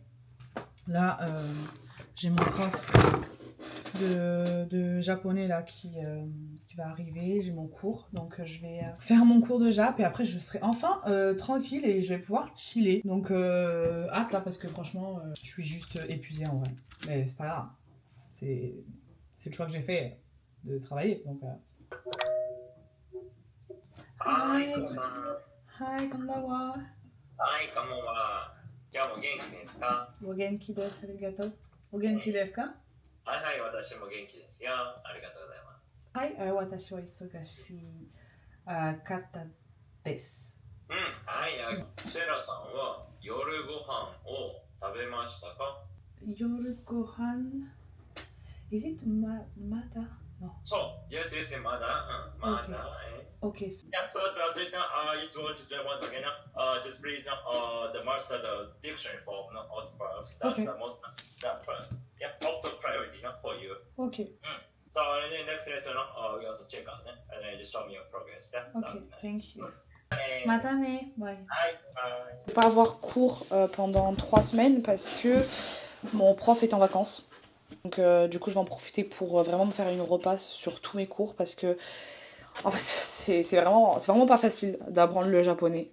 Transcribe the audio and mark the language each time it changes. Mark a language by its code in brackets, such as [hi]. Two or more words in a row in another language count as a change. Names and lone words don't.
[fr] Là, j'ai mon prof de japonais là qui va arriver. J'ai mon cours. Donc, je vais faire mon cours de jap et après, je serai enfin tranquille et je vais pouvoir chiller. Donc, hâte là parce que franchement, je suis juste épuisée en vrai. Mais c'est pas grave. C'est le choix que j'ai fait de travailler. Donc, [ja] Hi, konbanwa. Hi, konbanwa. 今日も元気ですか? お元気です。ありがとう。お元気ですか? はいはい、私も元気ですよ。ありがとうございます。はい、私は忙しかったです。はい、セラさんは夜ご飯を食べましたか? 夜ご飯 [en] Is it [ja] まだ? No. [en] So, yes,まだ. まだ. Okay. Yeah, so this now, if you want to do it once again, just please the master the dictionary form of the verbs. That's the most top the priority for you. Okay. So and then next lesson, you also check out and then just show me your progress. Okay, thank you. Matane, bye. Bye. [fr] Je vais pas avoir cours pendant 3 semaines parce que mon prof est en vacances. Donc du coup je vais en profiter pour vraiment me faire une repasse sur tous mes cours parce que en fait c'est vraiment pas facile d'apprendre le japonais.